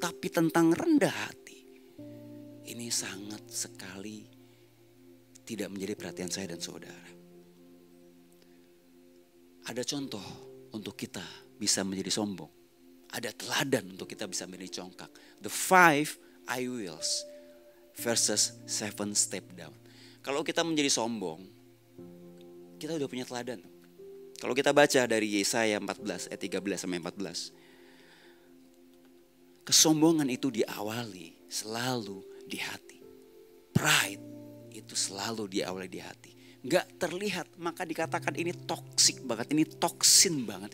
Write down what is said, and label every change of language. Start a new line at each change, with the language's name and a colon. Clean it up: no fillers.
Indonesian: Tapi tentang rendah hati. Ini sangat sekali tidak menjadi perhatian saya dan saudara. Ada contoh untuk kita bisa menjadi sombong. Ada teladan untuk kita bisa menjadi congkak.
English: The 5 I wills versus 7 step down.
Indonesian: Kalau kita menjadi sombong, kita udah punya teladan. Kalau kita baca dari Yesaya 14 ayat 13 sampai 14. Kesombongan itu diawali selalu di hati. Pride itu selalu diawali di hati. Gak terlihat, maka dikatakan ini toksik banget, ini toksin banget.